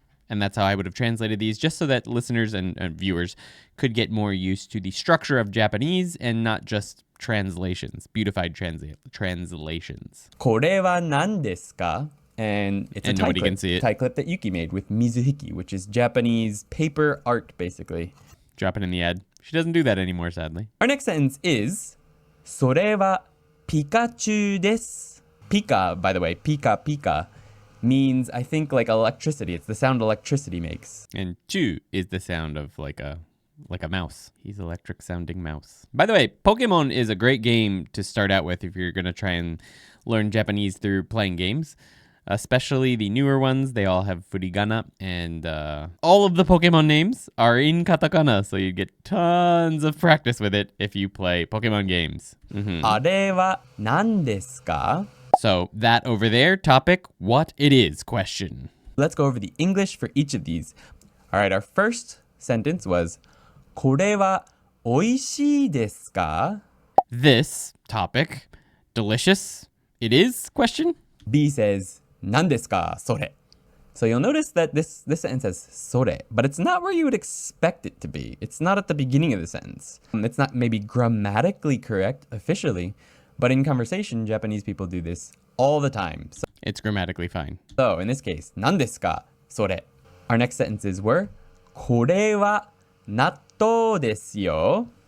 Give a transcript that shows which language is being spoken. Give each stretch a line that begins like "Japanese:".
English: And that's how I would have translated these, just so that listeners and viewers could get more used to the structure of Japanese and not just translations, beautified translations.
Japanese: Kore wa nan desu ka?
English: And it's a tie clip that Yuki made with mizuhiki, which is Japanese paper art, basically. Drop it in the ad. She doesn't do that anymore, sadly. Our next sentence is,
Japanese: それはピカチュウです.
English: Pika, by the way, pika means, I think, like electricity. It's the sound electricity makes. And chu is the sound of like a mouse. He's electric sounding mouse. By the way, Pokemon is a great game to start out with if you're going to try and learn Japanese through playing games. Especially the newer ones. They all have furigana, and all of the Pokemon names are in katakana, so you get tons of practice with it if you play Pokemon games.
Japanese: Are wa nan desu ka?
English: So that over there, topic, what it is, question. Let's go over the English for each of these. All right, our first sentence was,
Japanese: これはおいしいですか?
English: This topic, delicious, it is, question. B says,
Japanese: 何ですか, それ.
English: So you'll notice that this sentence says それ, but it's not where you would expect it to be. It's not at the beginning of the sentence. It's not maybe grammatically correct officially, but in conversation, Japanese people do this all the time. So it's grammatically fine. So in this case,
Japanese: 何ですか, それ.
English: Our next sentences were,
Japanese: これは納豆ですよ.